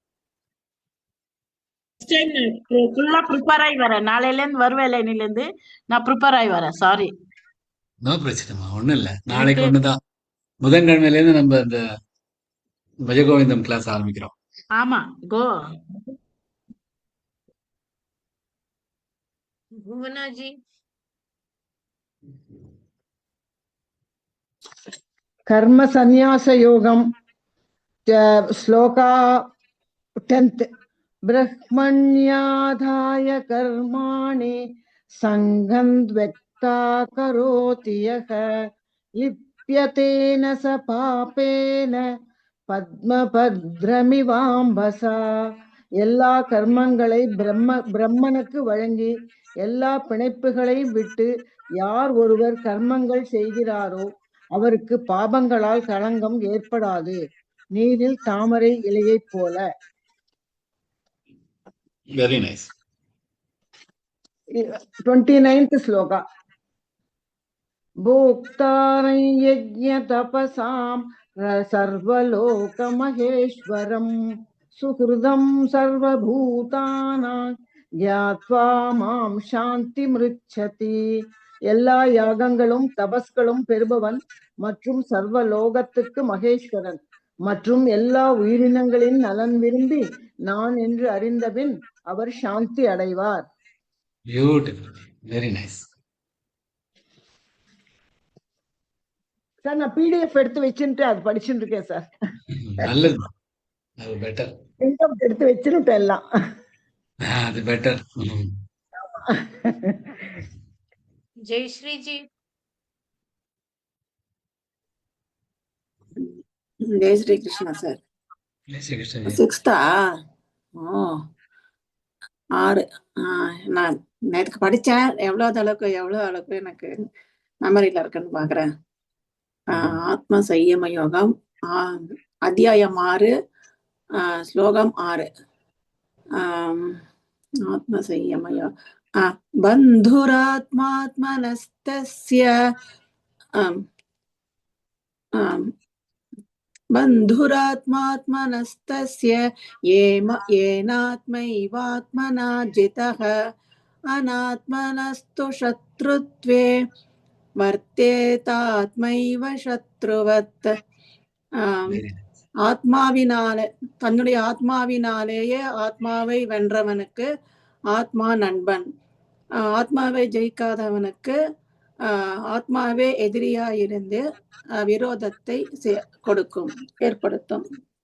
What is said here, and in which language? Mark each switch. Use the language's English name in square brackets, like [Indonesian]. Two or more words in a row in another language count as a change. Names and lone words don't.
[Tamil] ஃபுல்லா ப்ரிப்பேர் ஆகி வரேன். நாளையில இருந்து வருவேன் இன்னில இருந்து நான் ப்ரிப்பேர் ஆகி வரேன். சாரி. நோ பிரச்சனைமா, ஒண்ணும் இல்ல. நாளைக்கு எனக்கு ஒண்ணுதான். புதன்கிழமையில இருந்து நம்ம இந்த பஜகோவிந்தம் கிளாஸ் ஆரம்பிக்கிறோம். ஆமா கோ. भुवना जी [Sanskrit] कर्म संन्यास योगम श्लोका 10th ब्रह्मण्याधाय कर्माणि संगं व्यक्ता करोति यः लिप्यतेन स पापेन பத்மபத்ரமிவாம்பசா. [Tamil] எல்லா கர்மங்களை பிரம்மனுக்கு வழங்கி எல்லா பிணைப்புகளையும் விட்டு யார் ஒருவர் கர்மங்கள் செய்கிறாரோ அவருக்கு பாபங்களால் களங்கம் ஏற்படாது, நீரில் தாமரை இலையை போல. [English] very nice. [Tamil] 29th ஸ்லோகா. [Sanskrit] भोक्तारं यज्ञ तपसां सर्वलोक महेश्वरं सुहृदं सर्वभूतानां ज्ञात्वा मां சாந்திமிருச்சதி. [Tamil] எல்லா யாகங்களும் தபஸ்களும் பெறுபவன் மற்றும் சர்வ லோகத்துக்கு மகேஸ்வரன் மற்றும் எல்லா உயிரினங்களின் நலன் விரும்பி நான் என்று அறிந்தபின் அவர் சாந்தி அடைவார். [English] beautiful, very nice. [Tamil] சார் நான் பிடிஎஃப் எடுத்து வச்சுட்டு அது படிச்சுட்டு இருக்கேன் சார். நல்லது, அது பெட்டர். எடுத்து வச்சுட்டு எல்லாம் அது பெட்டர். जयश्री जी ஜெய் ஸ்ரீ கிருஷ்ணா சார். சிக்ஸ்தா? ஓ 6. நான் நேற்றுக்கு படித்தேன். எவ்வளோ அளவுக்கு எனக்கு மெமரியில் இருக்குன்னு பார்க்குறேன். ஆத்ம சையம யோகம் அத்தியாயம் 6 ஸ்லோகம் 6. [Sanskrit] आत्म संयम योगम् बन्धुरात्मात्मनस्तस्य बन्धुरात्मात्मनस्तस्य येनात्मैवात्मना जितः अनात्मनस्तु शत्रुत्वे वर्तेतात्मैव शत्रुवत्. [Tamil] ஆத்மாவினாலே தன்னுடைய ஆத்மாவினாலேயே ஆத்மாவை வென்றவனுக்கு ஆத்மா நண்பன், ஆத்மாவை ஜெயிக்காதவனுக்கு ஆத்மாவே எதிரியாயிருந்து விரோதத்தை ஏற்படுத்தும்.